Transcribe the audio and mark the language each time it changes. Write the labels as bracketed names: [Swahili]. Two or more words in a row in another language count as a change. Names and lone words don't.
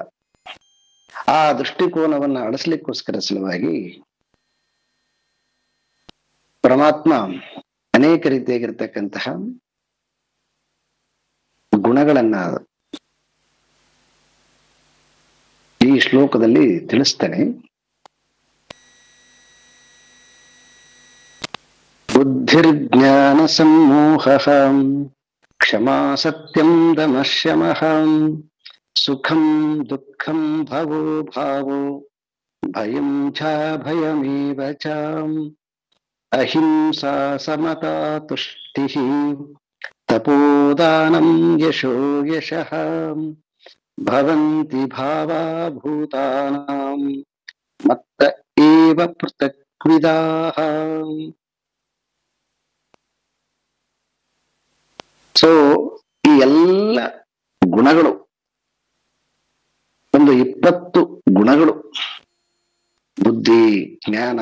[Kannada] ಆ ದೃಷ್ಟಿಕೋನವನ್ನ ಅಳಿಸ್ಲಿಕ್ಕೋಸ್ಕರ ಸಲುವಾಗಿ ಪರಮಾತ್ಮ ಅನೇಕ ರೀತಿಯಾಗಿರ್ತಕ್ಕಂತಹ ಗುಣಗಳನ್ನ ಈ ಶ್ಲೋಕದಲ್ಲಿ ತಿಳಿಸ್ತಾನೆ. [Sanskrit] ಬುದ್ಧಿರ್ಜ್ಞಾನ ಸಮೂಹ, ಕ್ಷಮಾ ಸತ್ಯಂ ದಮಃ ಶಮಃ, ಸುಖಂ ದುಃಖಂ ಭವೋ ಭಾವೋ, ಭಯಂ ಚ ಭಯಮೇವ ಚ, ಅಹಿಂಸಾ ಸಮತಾ ತುಷ್ಟಿಃ, ತಪೋದಾನಂ ಯಶೋ ಯಶಃ, ಭವಂತಿ ಭಾವಾ ಭೂತಾನಾಂ ಮತ್ತ ಏವ ಪೃಥಕ್ವಿದಾಃ. [Kannada] ಸೊ ಈ ಎಲ್ಲ ಗುಣಗಳು, ಒಂದು 20 ಗುಣಗಳು, ಬುದ್ಧಿ, ಜ್ಞಾನ,